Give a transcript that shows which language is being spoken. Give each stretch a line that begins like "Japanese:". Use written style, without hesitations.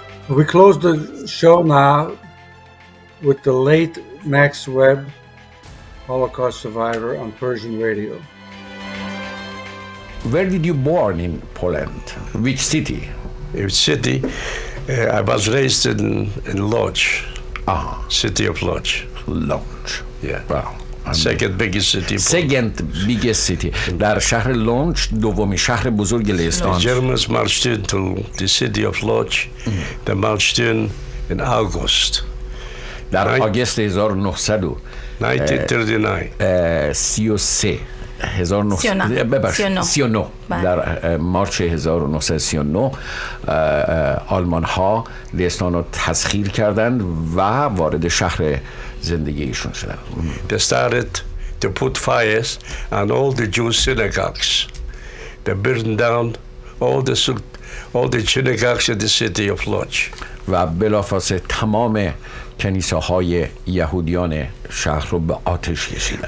English: We close the show now with the late Max Webb, Holocaust survivor, on Persian radio. Where did you born in Poland? Which city? Which city? I was raised in Lodz, city of Lodz. Lodz. Yeah. Wow. Second biggest city. Second biggest city.
Persian: در شهر لونچ دومین شهر بزرگ لهستان.
English: The Germans marched into the city of Lodz. They marched in August.
Persian: در آگوست 1939 در مارچ 1939 آلمان ها لهستان رو تسخیر کردند و وارد شهر زندگیشون شدند.
English: They started to put fires on all the Jewish synagogues. They burned down all the synagogues in the city of Lodz.
Persian: و بلافاصله تمام کنیسه‌های یهودیان شهر رو به آتش کشیدند.